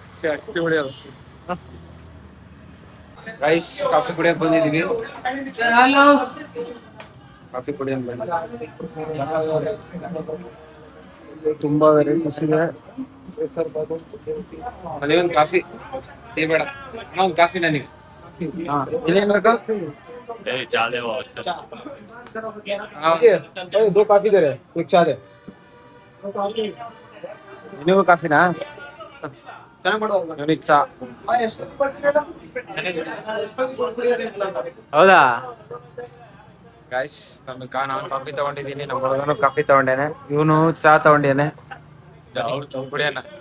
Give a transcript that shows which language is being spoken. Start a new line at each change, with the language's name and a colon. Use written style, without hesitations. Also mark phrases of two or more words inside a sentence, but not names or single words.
Kannada: ಗೈಸ್, ಕಾಫಿ ಕುಡಿಯಕ್ ಬಂದಿದೀವಿ. ಕಾಫಿ ಕುಡಿಯಕ್ ತುಂಬಾ ವೆರೈಟೀಸ್ ಇದೆ. ನನಗೊಂದು ಕಾಫಿ, ಟೀ ಬೇಡ. ಒಂದು ಕಾಫಿ ನನಗೆ. ಇದೇನ್ ಬೇಕಾ?
Hindi: दो काफी दे रहे, एक चाय दे.
Kannada: ನಿನಗೂ ಕಾಫಿನಾ? ಚೆನ್ನಾಗಿ ಮಾಡೋದು. ನನಗೆ ಚಾ. ಎಷ್ಟೊತ್ತಿಗೆ ಬರ್ತೀರಾ? ಹೌದಾ ಗೈಸ್, ನಾನು ಕಾಫಿ ತಗೊಂಡಿದ್ದೀನಿ. ನಮ್ಮ ಹುಡುಗನು ಕಾಫಿ ತಗೊಂಡೇನೆ. ಇವನು ಚಾ ತಗೊಂಡೇನೆ. ಕುಡಿಯೋಣ.